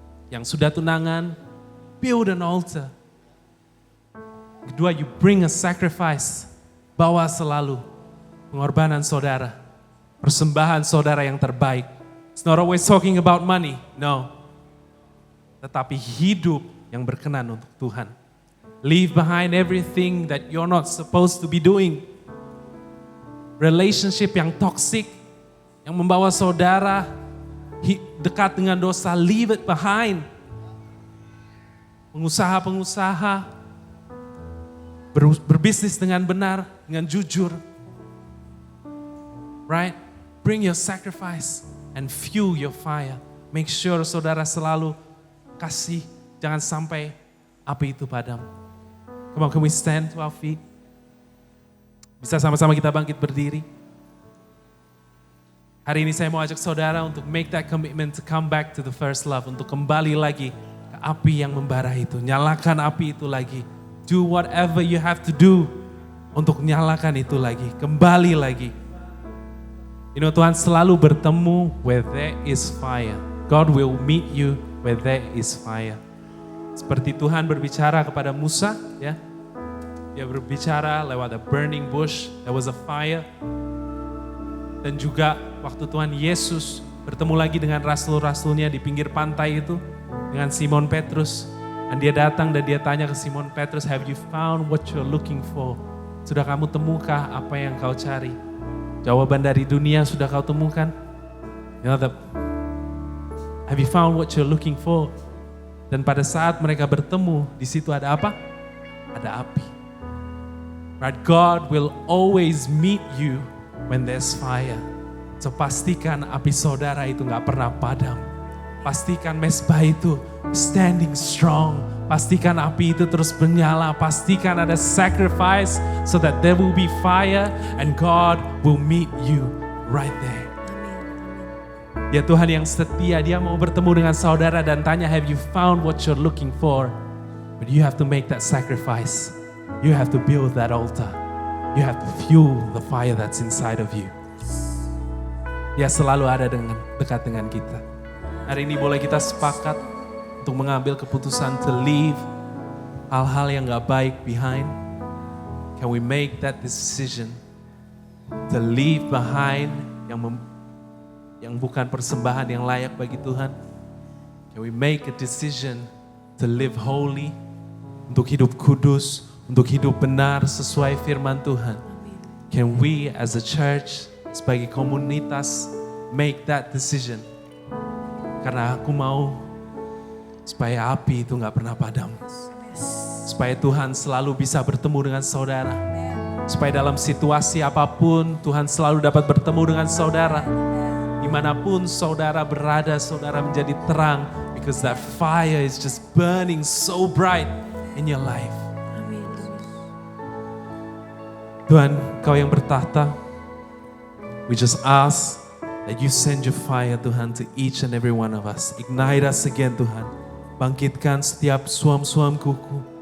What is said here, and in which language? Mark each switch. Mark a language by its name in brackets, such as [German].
[Indonesian] Yang sudah tunangan, [English] build an altar. [Indonesian] Kedua, [English] you bring a sacrifice, [Indonesian] bawa selalu pengorbanan saudara, persembahan saudara yang terbaik. [English] It's not always talking about money, no. [Indonesian] Tetapi hidup yang berkenan untuk Tuhan. [English] Leave behind everything that you're not supposed to be doing. [Indonesian] Relationship yang toxic, yang membawa saudara dekat dengan dosa, [English] leave it behind. [Indonesian] Pengusaha-pengusaha berbisnis dengan benar, dengan jujur. [English] Right? Bring your sacrifice and fuel your fire. Make sure [Indonesian] saudara selalu kasih, jangan sampai api itu padam. [English] Come on, can we stand to our feet? [Indonesian] Bisa sama-sama kita bangkit berdiri. Hari ini saya mau ajak saudara untuk [English] make that commitment to come back to the first love. [Indonesian] Untuk kembali lagi ke api yang membara itu. Nyalakan api itu lagi. [English] Do whatever you have to do [Indonesian] untuk nyalakan itu lagi. Kembali lagi. [English] You know, [Indonesian] Tuhan selalu bertemu [English] where there is fire. God will meet you where there is fire. [Indonesian] Seperti Tuhan berbicara kepada Musa, ya. Dia berbicara lewat [English] a burning bush, there was a fire. [Indonesian] Dan juga waktu Tuhan Yesus bertemu lagi dengan rasul-rasulnya di pinggir pantai itu, dengan Simon Petrus. Dan dia datang dan dia tanya ke Simon Petrus, [English] have you found what you're looking for? [Indonesian] Sudah kamu temukah apa yang kau cari? Jawaban dari dunia sudah kau temukan? [English] You know, have you found what you're looking for? [Indonesian] Dan pada saat mereka bertemu, di situ ada apa? Ada api. [English] Right? God will always meet you when there's fire. [Indonesian] So pastikan api saudara itu gak pernah padam. Pastikan mesbah itu [English] standing strong. [Indonesian] Pastikan api itu terus menyala. Pastikan ada [English] sacrifice so that there will be fire and God will meet you right there. [Indonesian] Dia Tuhan yang setia, dia mau bertemu dengan saudara dan tanya, [English] have you found what you're looking for? But you have to make that sacrifice. You have to build that altar. You have to fuel the fire that's inside of you. [Indonesian] Dia selalu ada dekat dengan kita. Hari ini boleh kita sepakat untuk mengambil keputusan [English] to leave [Indonesian] hal-hal yang gak baik [English] behind. Can we make that decision to leave behind [Indonesian] yang bukan persembahan yang layak bagi Tuhan? [English] Can we make a decision to live holy, [Indonesian] untuk hidup kudus, untuk hidup benar sesuai firman Tuhan? [English] Can we as a church, [Indonesian] sebagai komunitas, [English] make that decision? [Indonesian] Karena aku mau supaya api itu gak pernah padam. Supaya Tuhan selalu bisa bertemu dengan saudara. Supaya dalam situasi apapun Tuhan selalu dapat bertemu dengan saudara. Dimanapun saudara berada, saudara menjadi terang. [English] Because that fire is just burning so bright in your life. Tuhan, [Indonesian] Kau yang bertahta, [English] we just ask that you send your fire, Tuhan, to each and every one of us. Ignite us again, [Indonesian] Tuhan. Bangkitkan setiap suam-suam kuku.